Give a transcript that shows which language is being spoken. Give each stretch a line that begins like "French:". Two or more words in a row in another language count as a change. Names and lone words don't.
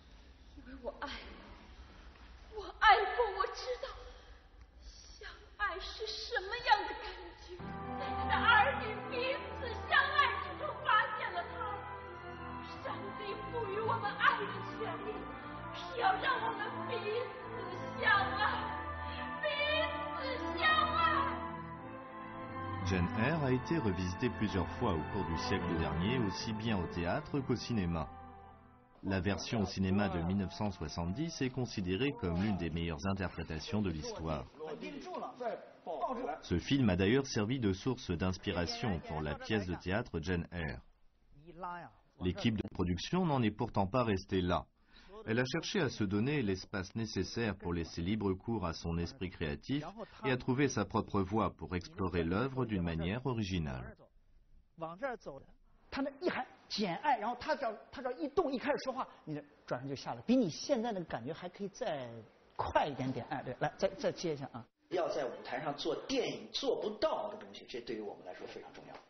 Chinese: 因为我爱过，我爱过，我知道，相爱爱是什么样的感觉，在儿女彼此相爱之中发现了它。上帝赋予我们爱的权利，是要让我们彼此相爱，彼此相爱。
French: Jane Eyre a été revisitée plusieurs fois au cours du siècle dernier, aussi bien au théâtre qu'au cinéma. La version au cinéma de 1970 est considérée comme l'une des meilleures interprétations de l'histoire. Ce film a d'ailleurs servi de source d'inspiration pour la pièce de théâtre Jane Eyre. L'équipe de production n'en est pourtant pas restée là. Elle a cherché à se donner l'espace nécessaire pour laisser libre cours à son esprit créatif et à trouver sa propre voie pour explorer l'œuvre d'une manière originale.
Chinese: 他那一喊简爱，然后他只要一动一开始说话，你的转身就下来，比你现在那个感觉还可以再快一点点。哎，对，来再接一下啊！要在舞台上做电影做不到的东西，这对于我们来说非常重要。